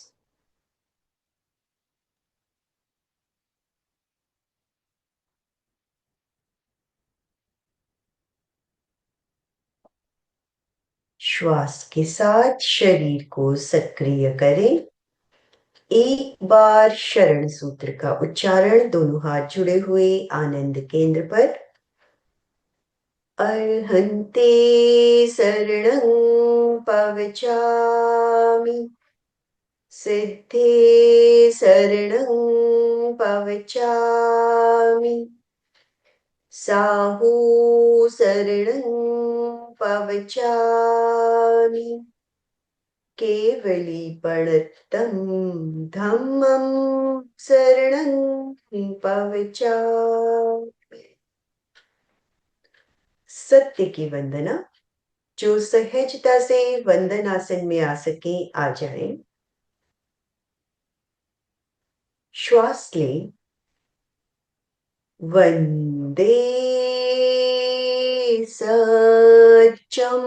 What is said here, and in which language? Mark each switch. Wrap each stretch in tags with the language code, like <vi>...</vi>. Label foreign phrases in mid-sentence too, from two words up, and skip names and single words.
<hi>श्वास के साथ शरीर को सक्रिय करें। एक बार शरण सूत्र का उच्चारण, दोनों हाथ जुड़े हुए आनंद केंद्र पर।</hi> <pra>अर्हन्ते शरणं पवचामि, सिद्धे शरणं पवचामि, साहू शरणं पवचामि, केवलीपणत्तं धम्मं शरणं पवचामि।</pra> <hi>सत्य की वंदना। जो सहजता से वंदन आसन में आ सके आ जाएं। श्वास लें।</hi> <pra>वंदे सच्चम।</pra>